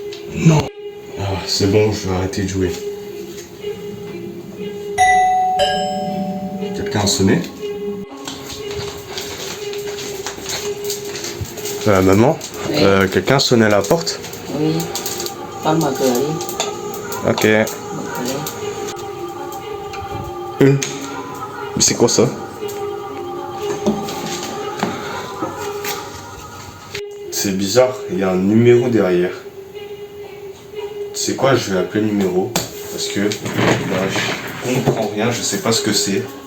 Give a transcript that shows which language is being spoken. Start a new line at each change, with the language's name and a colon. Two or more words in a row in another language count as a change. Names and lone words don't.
French: Non. Ah, c'est bon, je vais arrêter de jouer. Quelqu'un a sonné? Maman, Oui. Quelqu'un a sonné à la porte? Oui,
Vietnamese: con mở cửa đi, Ok. mở cửa đi.
French: Mais c'est quoi ça? C'est bizarre, il y a un numéro derrière. C'est quoi? Je vais appeler le numéro parce que je comprends rien, je sais pas ce que c'est.